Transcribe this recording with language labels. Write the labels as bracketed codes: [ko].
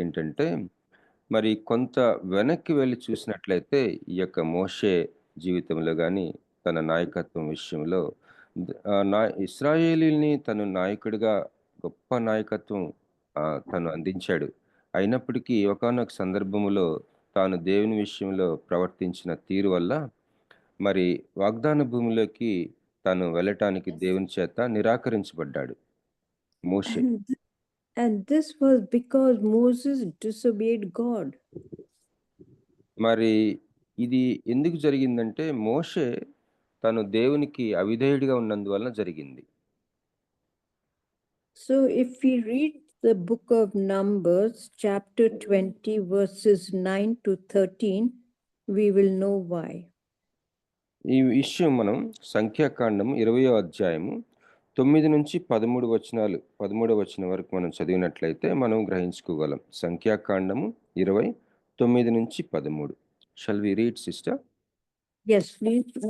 [te] ఏంటంటే మరి కొంత వెనక్కి వెళ్ళి చూసినట్లయితే ఈ యొక్క మోషే జీవితంలో కానీ తన నాయకత్వం విషయంలో ఇశ్రాయేలీని తను నాయకుడిగా గొప్ప నాయకత్వం తను అందించాడు. అయినప్పటికీ ఒకానొక సందర్భంలో తాను దేవుని విషయంలో ప్రవర్తించిన తీరు వల్ల మరి వాగ్దాన భూమిలోకి తాను వెళ్ళటానికి దేవుని చేత నిరాకరించబడ్డాడు మోషే. [en] And this was because Moses disobeyed God. [te] మరి ఇది ఎందుకు జరిగిందంటే మోషే తను దేవునికి అవిధేయుడిగా ఉన్నందువలన జరిగింది. [en] So if we read the book of Numbers, chapter 20, verses 9 to 13, we will know why. [te] ఈ విషయం మనం సంఖ్యాకాండం 20వ అధ్యాయము 9 నుంచి 13 వచనాలు 13వ వచనం వరకు మనం చదివినట్లయితే మనం గ్రహించుకోగలం. సంఖ్యాకాండము 20 నుంచి 13. [en] Shall we read sister? Yes, please.